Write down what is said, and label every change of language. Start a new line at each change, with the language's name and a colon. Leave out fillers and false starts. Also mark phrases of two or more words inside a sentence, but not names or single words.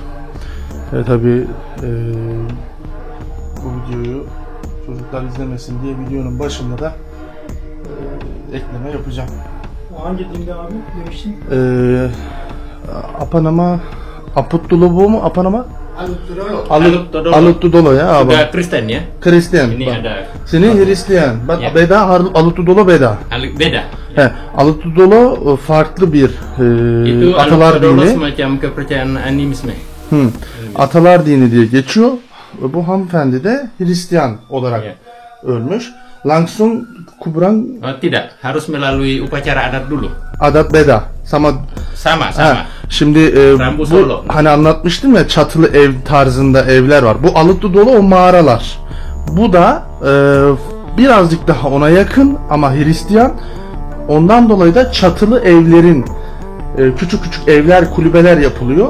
Turkish: Tabii bu videoyu çocuklar izlemesin diye videonun başında da ekleme yapacağım. O hangi dinde abi demiştin?
Indonesian: Apanama, Aputtulobo mu? Apanama? Alutudolo.
Turkish: Alutudolo ya abi.
Indonesian: Sudah Kristen ya?
Turkish: Hristiyan.
Indonesian: Ini
Turkish: bak.
Indonesian: ada
Turkish: Seni Hristiyan. Bak
Indonesian: Ya. beda Alutudolo beda. beda. He,
Turkish: Alutudolo farklı bir
Indonesian: Itu
Turkish: atalar Alutudolo dini.
Indonesian: semacam kepercayaan animisme.
Turkish: Atalar dini diye geçiyor. Bu hanımefendi de Hristiyan olarak
Indonesian: Ya.
Turkish: ölmüş.
Indonesian: Langsung kuburan Oh, tidak, harus melalui upacara adat dulu. adat beda. Sama Sama.
Turkish: Ha, şimdi Rambu bu Solo. hani anlatmıştım ya çatılı ev tarzında evler var. Bu Alutudolo o mağaralar. Bu da birazcık daha ona yakın ama Hristiyan. Ondan dolayı da çatılı evlerin küçük küçük evler, kulübeler yapılıyor.